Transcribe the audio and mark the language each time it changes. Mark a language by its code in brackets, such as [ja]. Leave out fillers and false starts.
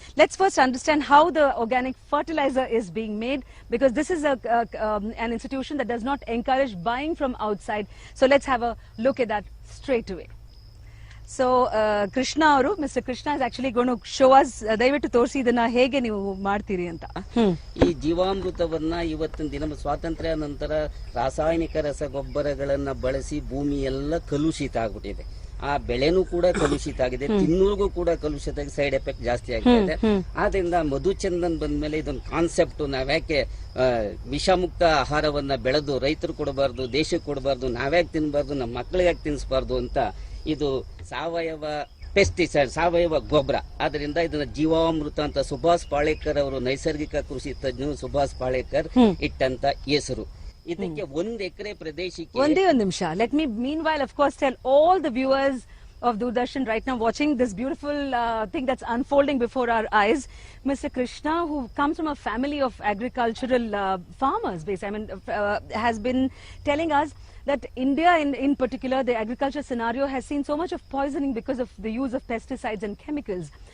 [en] Let's first understand how the organic fertilizer is being made, because this is an institution that does not encourage buying from outside. So let's have a look at that straight away. So Krishna ಅವರು, Mr. Krishna is actually going to show us, [kn] ದಯವಿಟ್ಟು ತೋರಿಸಿ ಇದನ್ನ ಹೇಗೆ ನೀವು ಮಾಡ್ತೀರಿ ಅಂತ. ಈ ಜೀವಾಮೃತವನ್ನ ಇವತ್ತಿನ ದಿನ ಸ್ವಾತಂತ್ರ್ಯ ನಂತರ ರಾಸಾಯನಿಕ ರಸಗೊಬ್ಬರಗಳನ್ನ ಬಳಸಿ ಭೂಮಿ ಎಲ್ಲ ಕಲುಷಿತ ಆಗ್ಬಿಟ್ಟಿದೆ. ಆ ಬೆಳೆನೂ ಕೂಡ ಕಲುಷಿತ ಆಗಿದೆ, ತಿನ್ನೋರ್ಗೂ ಕೂಡ ಕಲುಷಿತ ಆಗಿ ಸೈಡ್ ಎಫೆಕ್ಟ್ ಜಾಸ್ತಿ ಆಗ್ತಿದೆ. ಆದ್ರಿಂದ ಮಧುಚಂದನ್ ಬಂದ್ಮೇಲೆ ಇದೊಂದು ಕಾನ್ಸೆಪ್ಟ್, ನಾವ್ಯಾಕೆ ವಿಷಮುಕ್ತ ಆಹಾರವನ್ನ ಬೆಳೆದು ರೈತರು ಕೊಡಬಾರ್ದು, ದೇಶಕ್ಕೆ ಕೊಡಬಾರ್ದು, ನಾವ್ಯಾಕೆ ತಿನ್ಬಾರ್ದು, ನಮ್ಮ ಮಕ್ಕಳಿಗೆ ಯಾಕೆ ತಿನ್ಸ್ಬಾರ್ದು ಅಂತ ಇದು ಸಾವಯವ ಪೆಸ್ಟಿಸೈಡ್, ಸಾವಯವ ಗೊಬ್ಬರ. ಆದ್ರಿಂದ ಇದನ್ನ ಜೀವಾಮೃತ ಅಂತ ಸುಭಾಷ್ ಪಾಳೇಕರ್ ಅವರು, ನೈಸರ್ಗಿಕ ಕೃಷಿ ತಜ್ಞರು ಸುಭಾಷ್ ಪಾಳೇಕರ್ ಇಟ್ಟಂತ ಹೆಸರು. ಇದಕ್ಕೆ 1 ಎಕರೆ ಪ್ರದೇಶಕ್ಕೆ ಒಂದೇ ಒಂದು ನಿಮಿಷ. [en] Let me meanwhile of course tell all the viewers of Doordarshan right now watching this beautiful thing that's unfolding before our eyes. Mr. Krishna, who comes from a family of agricultural farmers, has been telling us that India in particular, the agriculture scenario has seen so much of poisoning because of the use of pesticides and chemicals.